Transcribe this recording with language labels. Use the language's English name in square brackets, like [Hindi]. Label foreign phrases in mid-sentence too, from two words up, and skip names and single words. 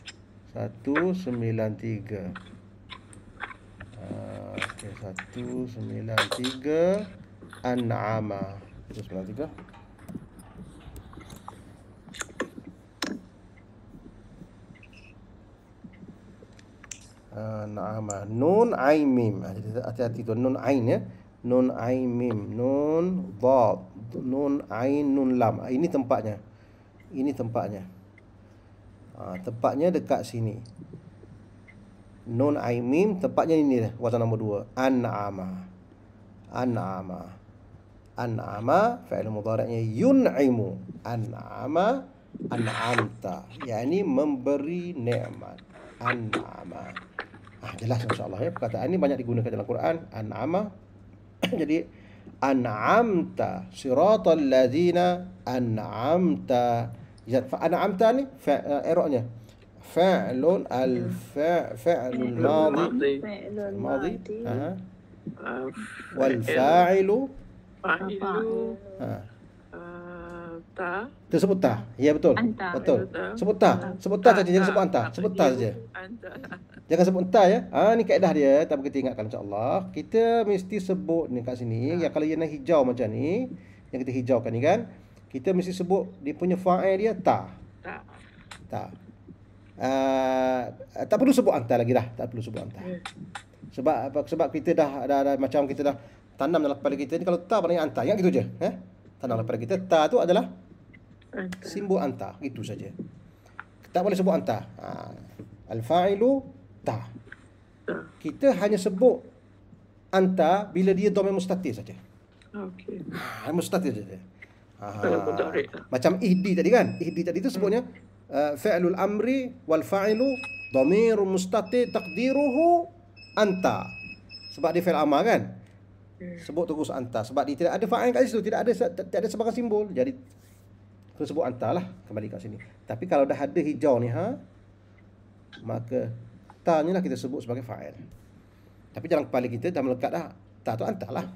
[Malay] 193. Okey, 193 an'ama. 193. An'ama. [Arabic] نون عين ميم. [Malay] Hati-hati tu [Arabic] نون عين ya. نون عين ميم، نون ضاد، نون عين نون لام. [Malay] Ini tempatnya. Ini tempatnya. Tempatnya dekat sini. [Arabic] نون عين ميم [Malay] tempatnya ini dah, wazan nombor 2. [Arabic] أنعم. أنعم. أنعم فعل مضارعnya ينعم. أنعم، أنعمت, [Malay] yakni memberi nikmat. An'ama. Jelas insya-Allah ya, perkataan ini banyak digunakan dalam Quran. An'ama. [Arabic] Jadi أنعمت صراط الذين أنعمت. أنعمت ni إعرابnya فعل الفعل الماضي والفاعل تاء. [Malay] Tersebut ta. Ya betul. Betul. Sebut ta. Sebut ta saja, jangan sebut anta. Sebut ta saja. Jangan sebut anta ya. Ni kaedah dia, tapi kita ingatkan insya-Allah. Kita mesti sebut ni kat sini, yang kalau yang hijau macam ni, yang kita hijaukan ni kan, kita mesti sebut dia punya fa'il dia ta. Ta. Tak perlu sebut anta lagi dah, tak perlu sebut anta. Sebab apa? Sebab kita dah macam kita dah tanam dalam kepala kita ni, kalau ta maknanya anta. Ingat gitu je, tanam dalam kepala kita, ta tu adalah simbol anta, itu saja. Tak boleh sebut anta. [Arabic] الفاعل تاء. [Malay] Kita hanya sebut anta bila dia [Arabic] ضمير مستتر [Malay] saja. Okey. Mustatir saja. Macam ihdi tadi kan? [Arabic] اهد [Malay] tadi tu sebutnya [Arabic] فعل الأمر والفاعل ضمير مستتر تقديره أنت. [Malay] Sebab dia fi'il amar kan? Sebut terus anta sebab dia tidak ada fa'il kat situ, tidak ada sebarang simbol. Jadi kita sebut anta lah, kembali kat sini. Tapi kalau dah ada hijau ni maka ta ni lah kita sebut sebagai fa'il. Tapi dalam kepala kita dah melekat dah, ta tu anta lah.